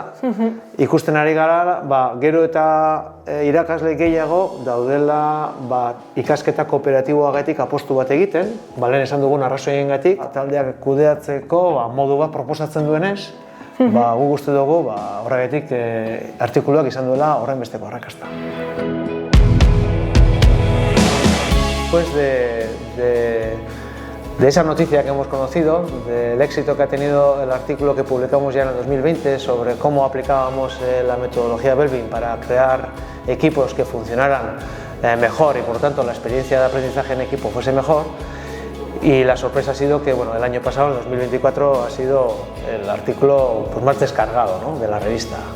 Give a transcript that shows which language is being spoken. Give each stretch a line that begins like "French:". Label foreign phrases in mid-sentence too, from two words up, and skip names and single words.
Basque: Ikusten ari gara, gero eta irakasle gehiago daudela ikasketa kooperatiboagatik apostu bat egiten, lehen esan dugun arrazoiengatik, taldeak kudeatzeko modu bat proposatzen duenez, guk uste dugu horregatik artikuluak izan duela horren besteko arrakasta.
Spanish: Después de De esa noticia que hemos conocido, del éxito que ha tenido el artículo que publicamos ya en el 2020 sobre cómo aplicábamos la metodología Belbin para crear equipos que funcionaran mejor y por tanto la experiencia de aprendizaje en equipo fuese mejor, y la sorpresa ha sido que el año pasado, en 2024, ha sido el artículo pues, más descargado, ¿no?, de la revista.